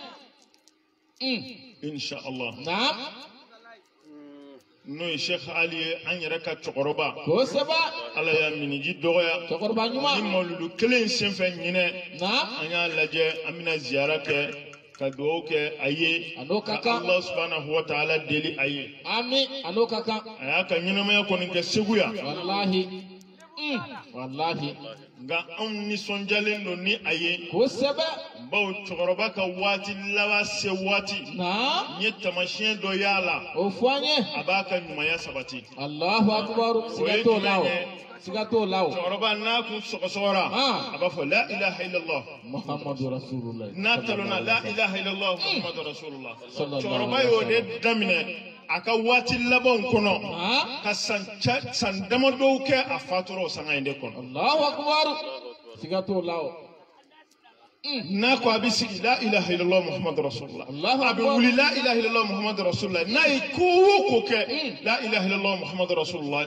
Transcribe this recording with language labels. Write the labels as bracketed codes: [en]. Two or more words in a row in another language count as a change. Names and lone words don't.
[ar] إن شاء الله. [bm] Naam. N'o ye Sheikh Ali ye an yɛrɛ ka cɛkɔrɔba. Kosɛbɛ. Ala y'a miniji dɔgɔya. Cɛkɔrɔba ɲuman. Ni mawludu kelen senfɛ ɲinɛ. Naam. An y'a lajɛ an bɛna ziyara kɛ ka dugawu kɛ a ye. A n'o ka Ka kan. [ar] الله سبحانه وتعالى [bm] deli a ye. Ami. A n'o ka kan. A y'a ka ɲɛnamaya kɔni kɛ Segu yan. Walahi. Wallahi. Nka anw nisɔndiyalen don ni a ye. Kosɛbɛ. Bawo cɛkɔrɔba ka waati laban se waati. Naam. N ye taamasiyɛn dɔ y'a la. O fɔ an ye. A b'a ka ɲumanya sabati. [ar] الله أكبر. [bm] Siga t'o la o. Siga t'o la o. Cɛkɔrɔba n'a kun sɔgɔsɔgɔra. A b'a fɔ [ar] لا إله إلا الله. محمد رسول الله. [bm] N'a talonna [ar] لا إله إلا الله محمد رسول الله. [bm] Sallallahu Cɛkɔrɔba y'o de daminɛ a ka waati labanw kɔnɔ. Ka san damadɔw kɛ a fatura o sanga in de kɔnɔ. [ar] الله أكبر. [bm] Siga t'o la o. N'a ko a bɛ sigi [ar] لا إله إلا الله محمد رسول الله. [bm] Allahu A bɛ akbar. [ar] wuli لا إله إلا الله محمد رسول الله. [bm] N'a ye ko o ko kɛ [ar] لا إله إلا الله محمد رسول الله.